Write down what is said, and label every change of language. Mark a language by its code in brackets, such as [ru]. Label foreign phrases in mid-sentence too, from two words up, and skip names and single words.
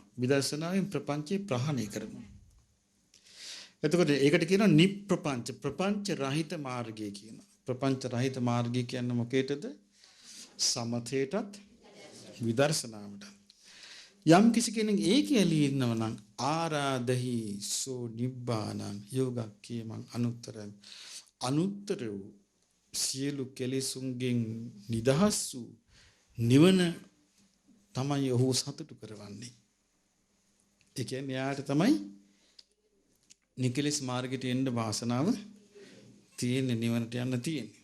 [si] විදර්ශනාවෙන් ප්‍රපංචේ ප්‍රහාණය කරනවා. එතකොට ඒකට කියනවා නිප්පපංච ප්‍රපංච රහිත මාර්ගය කියනවා. ප්‍රපංච රහිත මාර්ගය කියන්නේ මොකේද? සමතේටත් විදර්ශනාවටත්. යම් කිසි කෙනෙක් ඒකේ ඇලී ඉන්නව නම් [pi] ආරාදහි සෝ නිබ්බානං යෝගක්ඛේමං අනුත්තරං [si] අනුත්තර වූ සියලු කෙලෙසුන්ගෙන් නිදහස් වූ නිවන තමයි ඔහු සතුටු කරවන්නේ. ඒ කියන්නේ යාට තමයි නිකලස් මාර්ගයට එන්න වාසනාව තියෙන්නේ, නිවනට යන්න තියෙන්නේ.